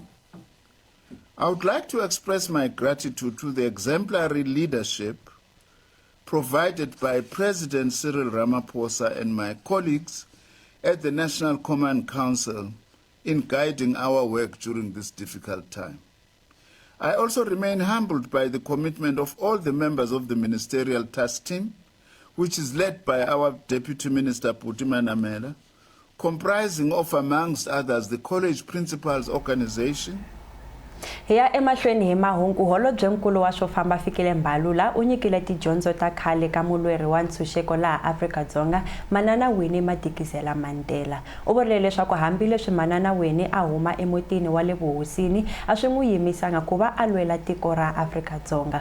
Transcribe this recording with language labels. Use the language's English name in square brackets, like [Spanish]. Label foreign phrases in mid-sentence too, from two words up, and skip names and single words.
[English] I would like to express my gratitude to the exemplary leadership provided by President Cyril Ramaphosa and my colleagues at the National Command Council in guiding our work during this difficult time. I also remain humbled by the commitment of all the members of the ministerial task team which is led by our Deputy Minister Puti Manamela, comprising of, amongst others, the College Principals Organization. [Tsonga] Hi ya emahlweni hi mahungu, Holobye Nkulu wa swo famba Fikile Mbalula u nyikile tidyondzo ta khale ka mulweri wa ntshunxeko laha Afrika-Dzonga Manana Winnie Madikizela Mandela. U vurile leswaku hambileswi Manana Winnie a huma emutini wa le vuhosini a swi n'wi yimisanga ku va a lwela tiko ra Afrika-Dzonga.